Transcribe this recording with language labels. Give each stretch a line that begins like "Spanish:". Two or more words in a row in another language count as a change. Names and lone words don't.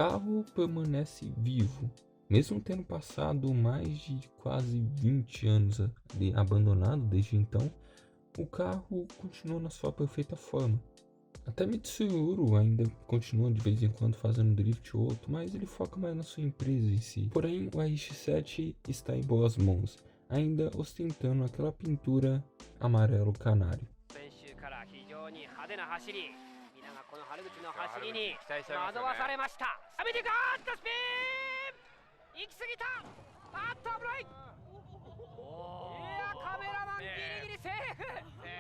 Portuguese: Mas o carro permanece vivo. Mesmo tendo passado mais de quase 20 anos abandonado desde então, o carro continua na sua perfeita forma. Até Mitsuru ainda continua de vez em quando fazendo drift ou outro, mas ele foca mais na sua empresa em si. Porém, o RX-7 está em boas mãos, ainda ostentando aquela pintura amarelo canário.
Japanese: 先週から非常に派手な走り、皆がこの春口の走りに惑わされました。見てかーっとスピン行き過ぎた。あっと危ない。いやカメラマンギリギリセーフ。